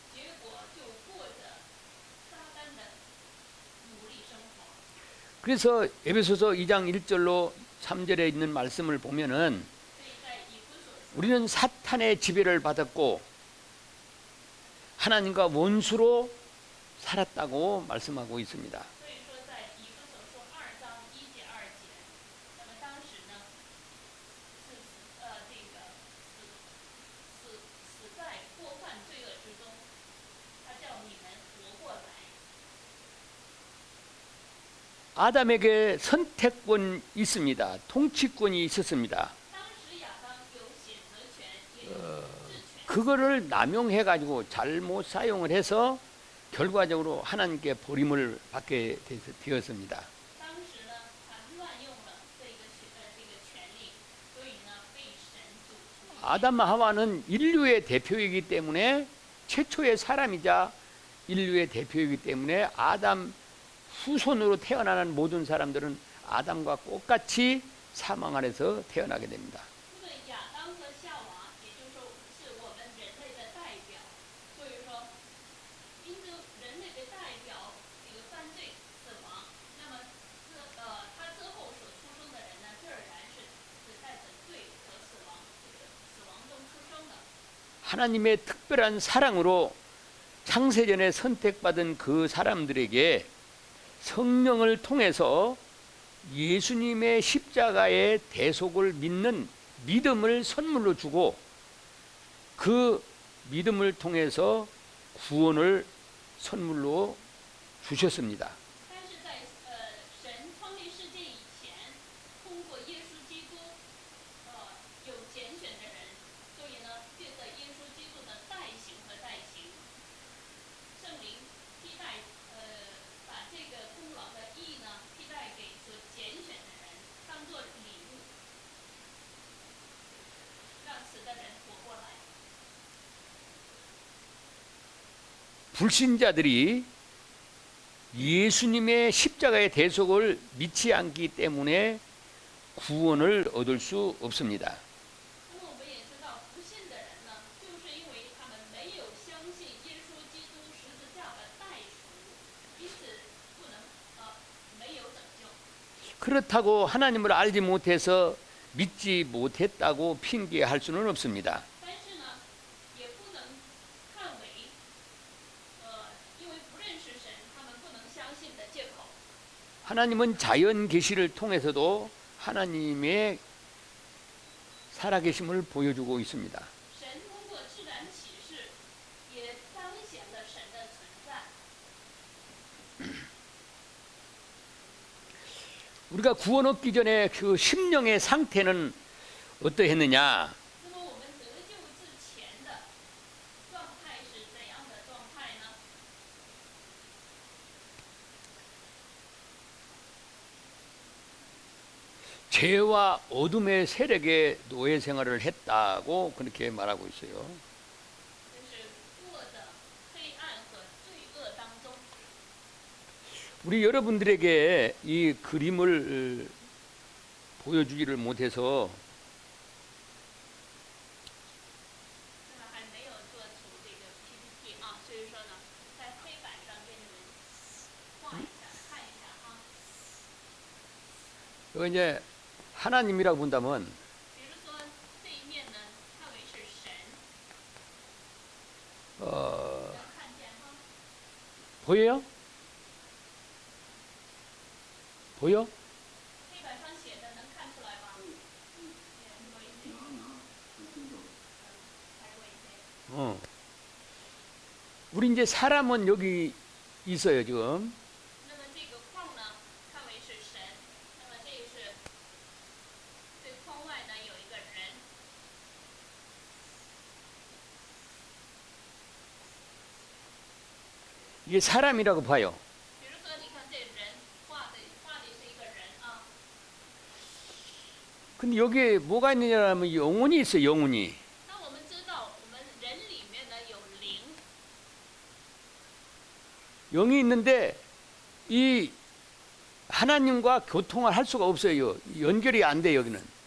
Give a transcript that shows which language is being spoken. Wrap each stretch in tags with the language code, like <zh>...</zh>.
<zh>结果就过着撒旦的奴隶生活。</zh> <ko>그래서 에베소서 2장 1절로 3절에 있는 말씀을 보면은</ko> <zh>所以在以弗所书</zh> <ko>우리는 사탄의 지배를 받았고 하나님과 원수로 살았다고 말씀하고 있습니다.</ko> <zh>所以说，在以弗所书2章1节2节，那么当时呢是这个死在过犯罪恶之中，他叫你们活过来。</zh> <ko>아담에게 선택권이 있습니다. 통치권이 있었습니다.</ko> <zh>当时亚当有选择权，也有治权。</zh> <ko>그거를 남용해 가지고 잘못 사용을 해서 결과적으로 하나님께 버림을 받게 되었습니다.</ko> <zh>当时呢，他乱用了这个权利，所以呢被神主除。</zh> <ko>아담과 하와는 인류의 대표이기 때문에 최초의 사람이자 인류의 대표이기 때문에 아담 후손으로 태어나는 모든 사람들은 아담과 똑같이 사망 안에서 태어나게 됩니다.</ko> <zh>因为亚当和夏娃，也就是说是我们人类的代表，所以说因着人类的代表这个犯罪死亡，那么他之后所出生的人呢，自然是带着罪和死亡中出生的。</zh> <ko>하나님의 특별한 사랑으로 창세전에 선택받은 그 사람들에게 성령을 통해서 예수님의 십자가의 대속을 믿는 믿음을 선물로 주고 그 믿음을 통해서 구원을 선물로 주셨습니다.</ko> <zh>但是在神创立世界以前，通过耶稣基督，有拣选的人，所以呢，借着耶稣基督的代行和代行，圣灵替代把这个功劳的义呢，替代给所拣选的人，当做礼物，让死的人活过来。</zh> <ko>불신자들이 예수님의 십자가의 대속을 믿지 않기 때문에 구원을 얻을 수 없습니다.</ko> <zh>那么我们也知道，不信的人呢，就是因为他们没有相信耶稣基督十字架的代赎，因此不能没有拯救。</zh> <ko>그렇다고 하나님을 알지 못해서 믿지 못했다고 핑계할 수는 없습니다.</ko> <zh>但是呢，也不能看为因为不认识神，他们不能相信的借口。</zh> <ko>하나님은 자연 계시를 통해서도 하나님의 살아계심을 보여주고 있습니다.</ko> <zh>神通过自然启示，也彰显了神的存在。</zh> <ko>우리가 구원 얻기 전에 그 심령의 상태는 어떠했느냐?</ko> <zh>那么我们得救之前的状态是怎样的状态呢？</zh> <ko>죄와 어둠의 세력의 노예 생활을 했다고 그렇게 말하고 있어요.</ko> <zh>就是过着黑暗和罪恶当中。</zh> <ko>우리 여러분들에게 이 그림을 보여주지를 못해서</ko> <zh>那么还没有做出这个 PPT 啊，所以说呢，在黑板上给你们画一下，看一下啊。</zh> <ko>이거 이제 하나님이라고 본다면</ko> <zh>比如说这一面呢，看为是神， 어, 能看见哈？</zh> <ko>보여요? 보여?</ko> <zh>黑板上写的能看出来吗？多一些，再多一些。</zh> <ko>우리 이제 사람은 여기 있어요 지금.</ko> <zh>那么这个框呢，看为是神，那么这是这框外呢有一个人，</zh> <ko>이게 사람이라고 봐요.</ko> <zh>比如说你看这人画的是一个人啊，</zh> <ko>근데 여기에 뭐가 있느냐면 영혼이 있어요. 영혼이.</ko> <zh>那我们知道我们人里面呢有灵，</zh> <ko>영이 있는데 이 하나님과 교통을 할 수가 없어요. 연결이 안 돼 여기는.</ko>